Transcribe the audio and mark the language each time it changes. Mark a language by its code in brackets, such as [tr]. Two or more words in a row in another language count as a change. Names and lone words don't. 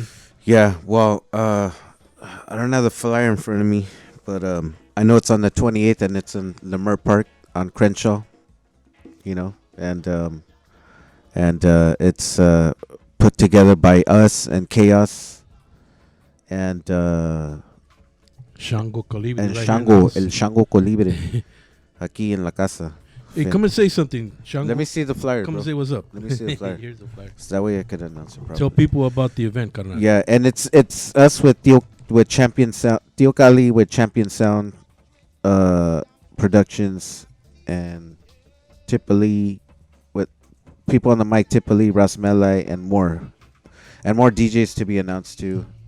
[en] Yeah, well, I don't have the flyer in front of me, but I know it's on the 28th and it's in Leimert Park on Crenshaw, you know, and it's put together by us and Chaos and Shango Colibre. and right Shango, here. [es] El Shango Colibre, aquí en la casa. [en] Hey, come and say something, Shango. Let me see the flyer, Come bro. and say what's up. Let me see the flyer. Here's the flyer. So that way I could announce it properly. Tell people about the event, carnal. Yeah, and it's us with Champion Sound, Tio Cali with Champion Sound Productions, and Tippa Lee with people on the mic, Tippa Lee, Ras Benji, and more DJs to be announced too.